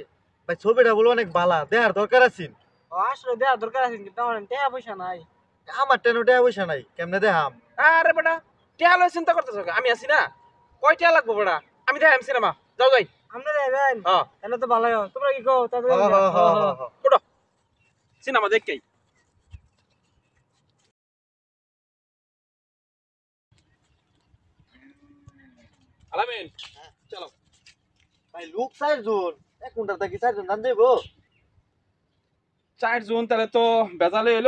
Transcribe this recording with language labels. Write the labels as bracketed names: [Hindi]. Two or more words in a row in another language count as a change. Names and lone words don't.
[Bangla] ভাই ছবিটা বলে অনেক বালা, দেখার দরকার আছে। আসলে দেওয়ার দরকার আছে, কিন্তু আমার টাকা পয়সা নাই। আমার টেন ওটা পয়সা নাই, কেমনে দেখাম? আরে বেটা, টিয়া লয় চিন্তা করতেছ, আমি আছি না। কয় টিয়া লাগবো বেটা? আমি দেখাম সিনেমা, যাও যাই। আপনি দেবেন? হ্যাঁ, এনে তো ভালোই হয়। তোমরা কি কো? তাড়াতাড়ি হ, হ, যাও। হ, হ, হ। ওঠো, সিনেমা দেখকেই। আলামিন, চলো। ভাই লোক 4 জন, এক ঘন্টা থাকি 4 জন রান যাইবো? 4 জন তাহলে তো বেজালে এলো।